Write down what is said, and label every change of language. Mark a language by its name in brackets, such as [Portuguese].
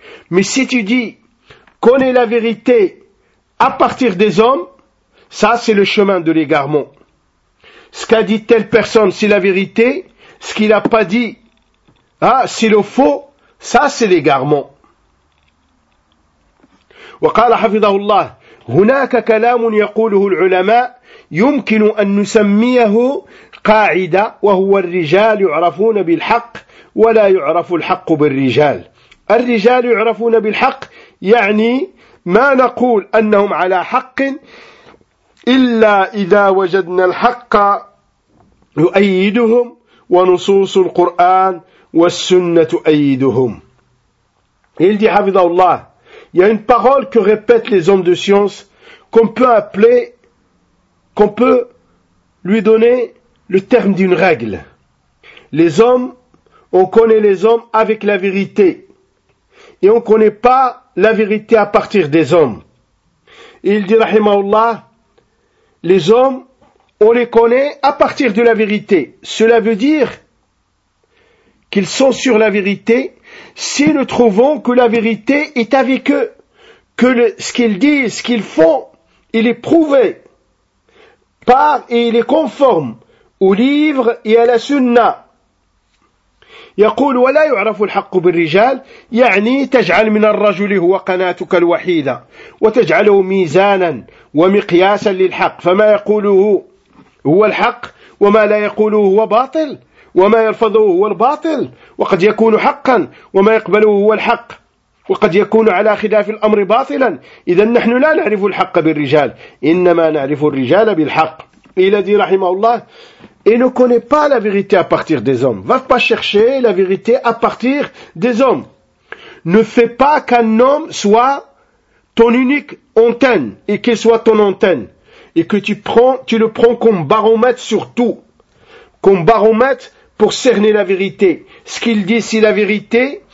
[French] Mais si tu dis « connais la vérité à partir des hommes », ça c'est le chemin de l'égarement. Ce qu'a dit telle personne, c'est la vérité. Ce qu'il n'a pas dit, c'est le faux. Ça, c'est l'égarement. [Arabic] وقال حفظه الله هناك كلام يقوله العلماء يمكن أن نسميه قاعدة وهو الرجال يعرفون بالحق ولا يعرف الحق بالرجال. الرجال يعرفون بالحق يعني ما نقول أنهم على حق إلا إذا وجدنا الحق يؤيدهم ونصوص القرآن والسنة تؤيدهم. [French] Il dit, Hafidhahullah, il y a une parole que répètent les hommes de science, qu'on peut lui donner le terme d'une règle. Les hommes, on connaît les hommes avec la vérité. Et on ne connaît pas la vérité à partir des hommes. Et il dit, Rahimahullah, les hommes, on les connaît à partir de la vérité. Cela veut dire qu'ils sont sur la vérité, si nous trouvons que la vérité est avec eux, que ce qu'ils disent, ce qu'ils font, il est prouvé par et il est conforme au livre et à la sunna. [Arabic] يقول ولا يعرف الحق بالرجال يعني تجعل من الرجل هو قناتك الوحيدة وتجعله ميزانا ومقياسا للحق فما يقوله هو الحق وما لا يقوله هو باطل وما يرفضه هو الباطل وقد يكون حقا وما يقبله هو الحق وقد يكون على خلاف الأمر باطلا إذا نحن لا نعرف الحق بالرجال إنما نعرف الرجال بالحق إلى ذي رحمه الله [French] et ne connaît pas la vérité à partir des hommes. Va pas chercher la vérité à partir des hommes. Ne fais pas qu'un homme soit ton unique antenne et qu'il soit ton antenne et que tu le prends comme baromètre sur tout. comme baromètre pour cerner la vérité. Ce qu'il dit, c'est la vérité.